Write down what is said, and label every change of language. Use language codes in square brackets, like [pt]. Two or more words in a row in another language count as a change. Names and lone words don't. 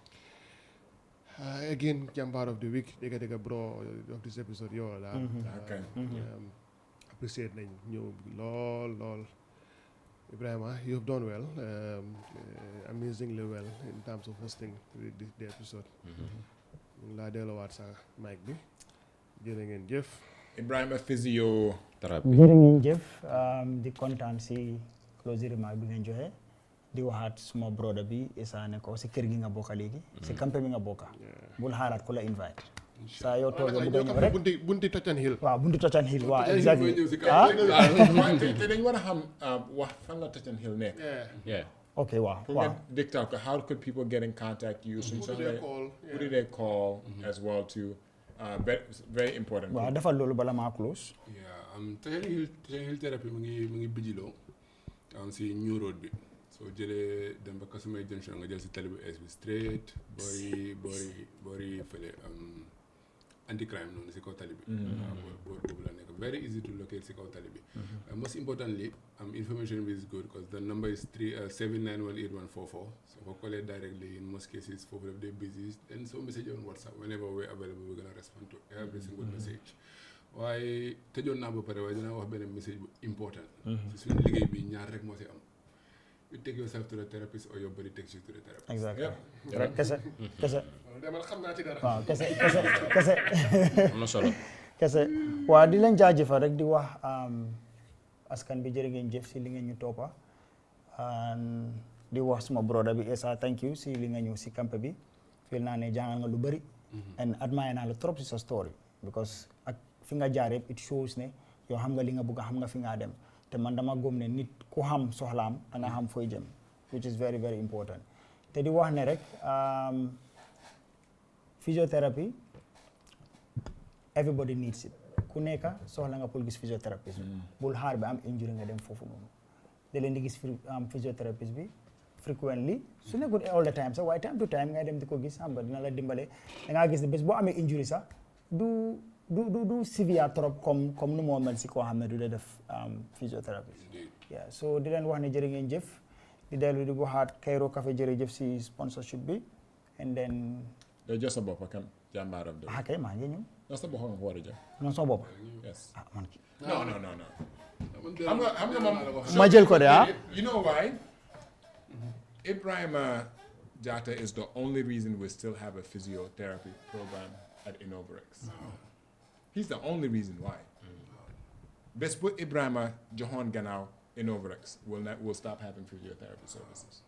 [en] Again, Jambar of the week, Dega bro of this episode, Okay. Appreciate you, lol. Ibrahima, you have done well, amazingly well in terms of hosting the episode. [wo] La delluwaat sa mic bi jërë ngeen jëf. [en] Ibrahima Physiotherapy. [wo] jërë ngeen jëf di kontaan si [en] closing remark [wo] bi ngeen joxe di waxaat suma broda bi Issa ne ko si kër gi nga bokka léegi si campé bi nga bokka bul xaaraat ku la invite saa yoo toogee bu ñëw rek bunti Touch Hill. waaw bunti Touch Hill waaw exactly te dañ war a xam wax fan la Touch Hill nekk. ok waaw [en] dictate ko how could people get in contact you who do they call as well too very important. [wo] waaw defal loolu bala maa close. Touch Hill therapy mu ngi bijiloo si New Road bi soo jëlee dem ba Kasumay Junction nga jël si tali bu es bi straight boori fële [en] anti crime [wo] noonu si kaw tali bi [en] boor boobu la nekk very easy to locate si kaw tali bi most importantly information is good because the number is 7918144 so [wo] ko callee [en] directly in most cases [wo] foofu def day [en] busy then so message on WhatsApp whenever we're available we're gonna respond to every single message [wo] waaye tëjoon naa ba pare waaye dinaa wax benn message bu important si suñu liggéey bi ñaar rek moo si am [en] you take yourself to the therapist or your body takes you to the therapist. Exactly. [wo] Rek kese. demal xam naa ci dara. waaw kese. am na solo. kese waaw di leen jaajëfal rek di wax askan bi jërë ngeen jëf si li ngeen ñu toppa di wax suma broda bi Essa [en] thank you [wo] si li nga ñëw si camp bi feel naa ne jàngal nga lu bëri and admire naa la trop si sa story because ak fi nga jaar yëpp [en] it shows [wo] ne yow xam nga li nga bëgg xam nga fi nga dem te man dama gëm ne nit ku xam soxlaam da nga xam fooy jëm [en] which is very very important [wo] te di wax ne rek physiotherapy [en] everybody needs it [wo] ku nekk soxla nga pour gis physiotherapist bul xaar ba am injury nga dem foofu noonu da leen di gis physiotherapist bi frequently su nekkul [en] all the time [wo] sax waaye [en] time to time [wo] ngay dem di ko gis xam nga dina la dimbale da ngaa gis ne bés boo amee injury sax du severe [fr] trop comme [wo] nu moo mel si koo xam ne du dee def physiotherapist yeah so di leen wax ne jërë ngeen jëf di dellu di waxaat Cairo Café jërëjëf si sponsorship bi [en] and then [wo] yow jox sa bopp kan jàmbaaram de kay maa ngi ñëw jox sa bopp nga ko war a jox non sama bopp [en] yes [wo] man non xam nga moom ma jël ko de [en] you know why Ibrahima Jatta is the only reason we still have a physiotherapy program at Innovarex. He's the only reason why. Best put Ibrahima Johan Ganao Innovarex will stop having physiotherapy services.